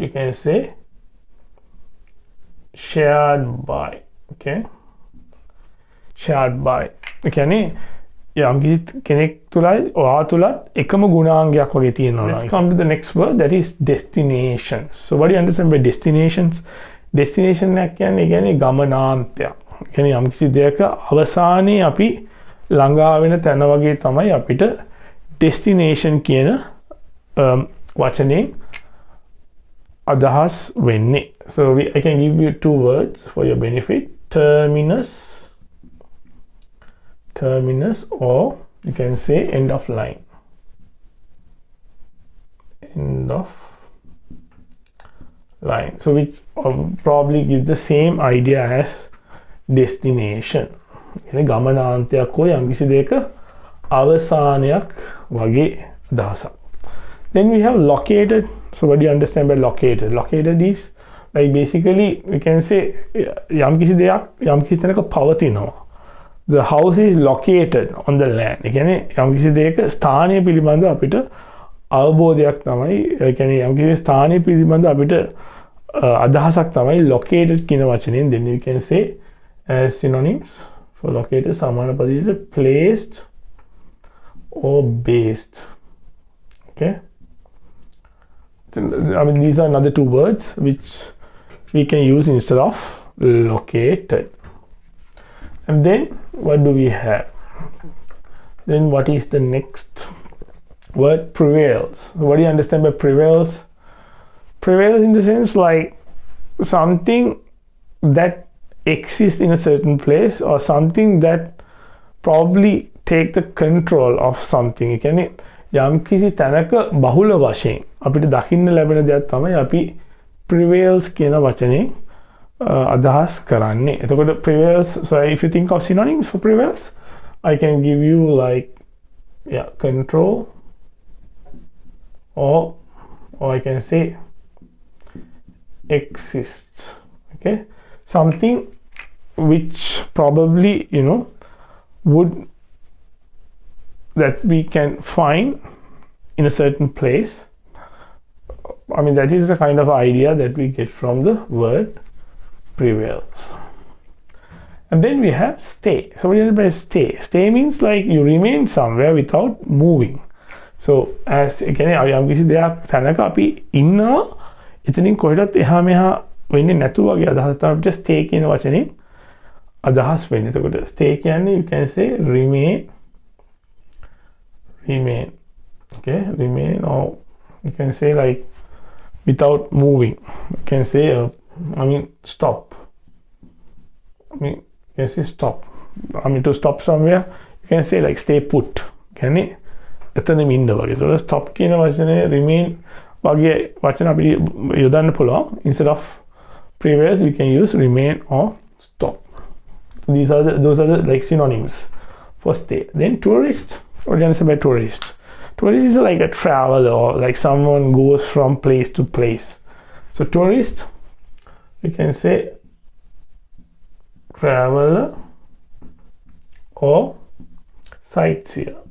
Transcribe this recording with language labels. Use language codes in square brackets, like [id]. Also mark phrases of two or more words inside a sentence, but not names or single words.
[en] You can say shared by. Okay, shared by. Okay, let's come to the next word, that is destinations. So what do you understand by destinations? [si] Destination කියන්නේ ගමනාන්තයක්. කියන්නේ යම්කිසි දෙයක අවසානයේ අපි ළඟා වෙන තැන වගේ තමයි අපිට destination කියන වචනේ අදහස් වෙන්නේ. [en] So I can give you two words for your benefit. Terminus, or you can say end of line. End of line. So which probably give the same idea as destination. [si] ගමනාන්තයක් හෝ යම්කිසි දෙයක අවසානයක් වගේ අදහසක්. [en] Then we have located. So what do you understand by located? Located is like basically we can say [si] යම්කිසි දෙයක් යම්කිසි තැනක පවතිනවා. [en] The house is located on the land. [si] ඒ කියන්නේ යම්කිසි දෙයක ස්ථානය පිළිබඳ අපිට අවබෝධයක් තමයි. ඒ කියන්නේ යම්කිසි ස්ථානය පිළිබඳ අපිට අදහසක් තමයි located කියන වචනයෙන්. [en] Then you can say as synonyms for located [si] සමාන පදයට [en] placed or based. Okay, these are another two words which we can use instead of located. And then what do we have? Then what is the next word? Prevails. What do you understand by prevails? Prevails in the sense like something that exists in a certain place, or something that probably take the control of something. [si] ඒ කියන්නේ යම්කිසි තැනක බහුල වශයෙන් අපිට දකින්න ලැබෙන දෙයක් තමයි අපි prevails කියන වචනේ අදහස් කරන්නේ. [en] එතකොට prevails, so if you think of synonyms for prevails, I can give you like control, or I can say exists. Okay, something which probably would that we can find in a certain place. That is the kind of idea that we get from the word prevails. And then we have stay. So what do you mean by stay? Stay means like you remain somewhere without moving. So as again [si] යම්කිසි දෙයක් තැනක අපි ඉන්නවා, එතනින් කොහෙටත් එහා මෙහා වෙන්නේ නැතුව වගේ අදහස තමයි අපිට stay කියන වචනේ අදහස් වෙන්නේ. [en] එතකොට stay කියන්නේ you can say remain. Okay, remain, or you can say like without moving. You can say stop. You can say stop. To stop somewhere, you can say like stay put. [si] කියන්නේ එතනම ඉන්න වගේ. ඒතකොට stop කියන වචනේ remain වගේ වචන අපිට යොදන්න පුළුවන්. [en] Instead of previous, we can use remain or stop. Those are the like synonyms for stay. Then tourist. What do you understand by tourist? Tourist is like a traveler, or like someone goes from place to place. So tourist, we can say traveler or sightseer.